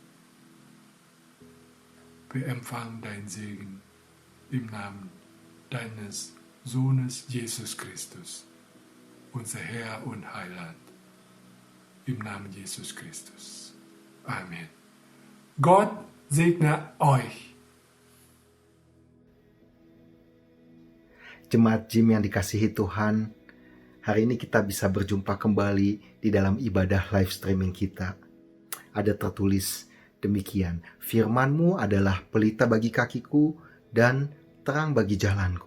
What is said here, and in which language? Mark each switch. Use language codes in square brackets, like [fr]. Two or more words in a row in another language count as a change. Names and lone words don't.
[de] Wir empfangen deinen Segen im Namen deines Sohnes Jesus Christus, unser Herr und Heiland. Im Namen Jesus Christus. Amen. Gott segne euch. [id] Jemaat Jim yang dikasihi Tuhan, hari ini kita bisa berjumpa kembali di dalam ibadah [en] live streaming [id] kita. Ada tertulis demikian, firman-Mu adalah pelita bagi kakiku dan terang bagi jalanku.